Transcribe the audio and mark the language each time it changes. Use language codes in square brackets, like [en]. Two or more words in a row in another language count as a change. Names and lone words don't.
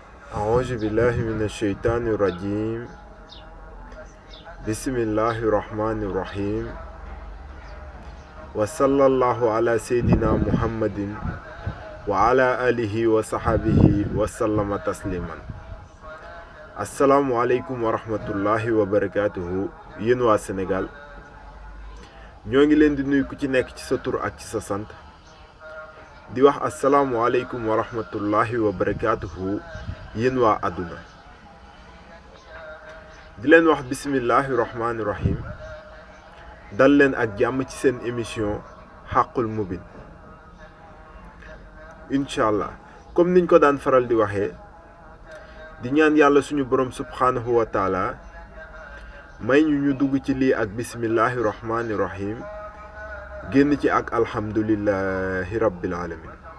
[ar] أعوذ بالله من الشيطان الرجيم بسم الله الرحمن الرحيم وصلى الله على سيدنا محمد وعلى آله وصحبه وسلم تسليما السلام عليكم ورحمة الله وبركاته [wo] yéen waa Sénégal ñoo ngi leen di nuyu ku ci nekk ci sa tur ak ci sa sant di wax [ar] السلام عليكم ورحمة الله وبركاته [wo] yéen waa àdduna di leen wax [ar] بسم الله الرحمن الرحيم [wo] dal leen ak jàmm ci seen émission xaqul mubin [ar] إن شاء الله [wo] comme niñ ko daan faral di waxee di ñaan yàlla suñu borom [ar] سبحانه وتعالى [wo] may ñu dugg ci lii ak [ar] بسم الله الرحمن الرحيم [wo] génn ci ak [ar] الحمد لله رب العالمين